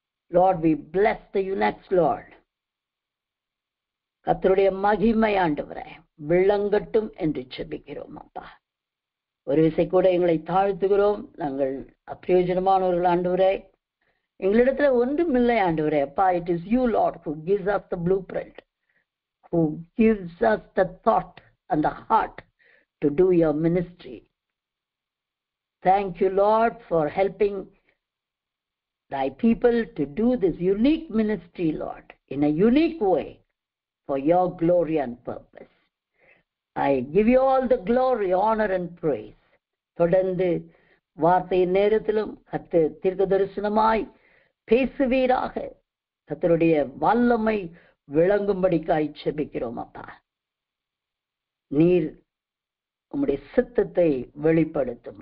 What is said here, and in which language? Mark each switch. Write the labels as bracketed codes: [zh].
[en] Lord, we bless the UNEX, Lord. [ta] கர்த்தருடைய மகிமை ஆண்டவரே விளங்கட்டும் என்று செபிக்கிறோம். அப்பா, ஒரு விசை கூட எங்களை தாழ்த்துகிறோம். நாங்கள் அப்பிரயோஜனமானவர்கள் ஆண்டவரே, எங்களிடத்துல ஒன்றுமில்லை ஆண்டவரே. [en] அப்பா, it is you, Lord, who gives us the blueprint, who gives us the thought and the heart to do your ministry. Thank you, Lord, for helping thy people to do this unique ministry, Lord, in a unique way for your glory and purpose. I give you all the glory, honor and praise. [ta] தொடர்ந்து வார்த்தையின் நேரத்திலும் கர்த்தர் தீர்க்க தரிசனமாய் பேசுவீராக. கர்த்தருடைய வல்லமை விளங்கும்படிக்காய் செபிக்கிறோம். அப்பா, நீர் உம்முடைய சித்தத்தை வெளிப்படுத்தும்.